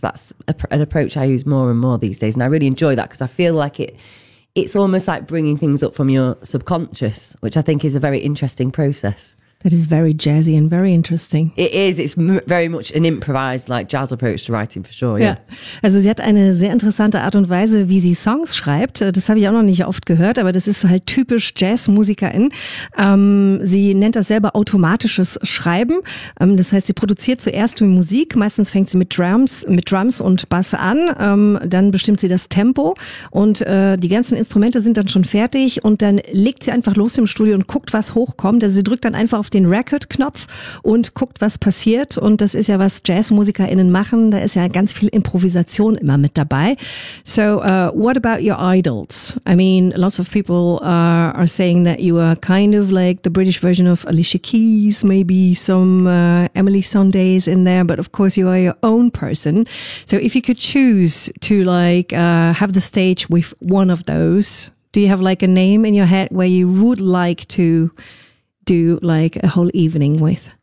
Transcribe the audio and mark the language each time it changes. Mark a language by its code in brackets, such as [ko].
[en] That's an approach I use more and more these days. And I really enjoy that because I feel like it's almost like bringing things up from your subconscious, which I think is a very interesting process. That is very jazzy and very interesting. It is. It's very much an improvised, like jazz approach to writing, for sure. Yeah. [de] Also sie hat eine sehr interessante Art und Weise, wie sie Songs schreibt. Das habe ich auch noch nicht oft gehört, aber das ist halt typisch Jazzmusikerin. Sie nennt das selber automatisches Schreiben. Das heißt, sie produziert zuerst die Musik. Meistens fängt sie mit Drums und Bass an. Dann bestimmt sie das Tempo und die ganzen Instrumente sind dann schon fertig und dann legt sie einfach los im Studio und guckt, was hochkommt. Also sie drückt dann einfach auf den Record-Knopf und guckt, was passiert. Und das ist ja, was JazzmusikerInnen machen. Da ist ja ganz viel Improvisation immer mit dabei. [en] So, what about your idols? I mean, lots of people are saying that you are kind of like the British version of Alicia Keys, maybe some Emily Sandés in there, but of course you are your own person. So if you could choose to like have the stage with one of those, do you have like a name in your head where you would like to do like a whole evening with?